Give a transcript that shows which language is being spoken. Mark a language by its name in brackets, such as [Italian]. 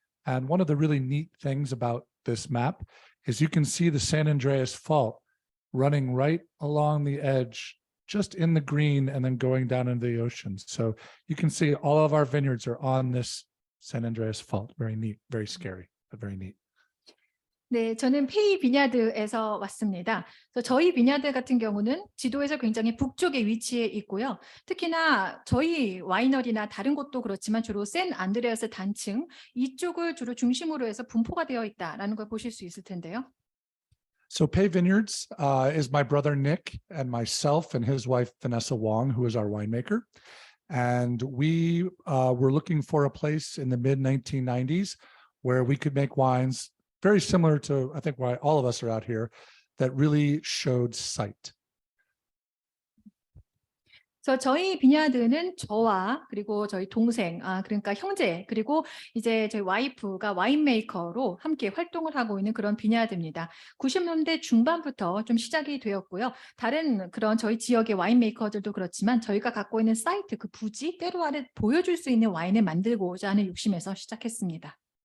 [English] And one of the really neat things about this map is you can see the San Andreas Fault running right along the edge, just in the green and then going down into the ocean. So you can see all of our vineyards are on this San Andreas Fault. Very neat, very scary, but very neat. [Korean] 네, 저는 페이 비냐드에서 왔습니다. 그래서 저희 비냐드 같은 경우는 지도에서 굉장히 북쪽에 위치해 있고요. 특히나 저희 와이너리나 다른 곳도 그렇지만 주로 샌 안드레아스 단층 이쪽을 주로 중심으로 해서 분포가 되어 있다라는 걸 보실 수 있을 텐데요. [English] So Pay Vineyards is my brother Nick and myself and his wife Vanessa Wong, who is our winemaker. And we were looking for a place in the mid-1990s where we could make wines very similar to, I think, why all of us are out here, that really showed sight. [Korean] 그래서 저희 비냐드는 저와 그리고 저희 동생, 그러니까 형제, 그리고 이제 저희 와이프가 와인 메이커로 함께 활동을 하고 있는 그런 비냐드입니다. 90년대 중반부터 좀 시작이 되었고요. 다른 그런 저희 지역의 와인 메이커들도 그렇지만 저희가 갖고 있는 사이트, 그 부지, 때로와를 보여줄 수 있는 와인을 만들고자 하는 욕심에서 시작했습니다.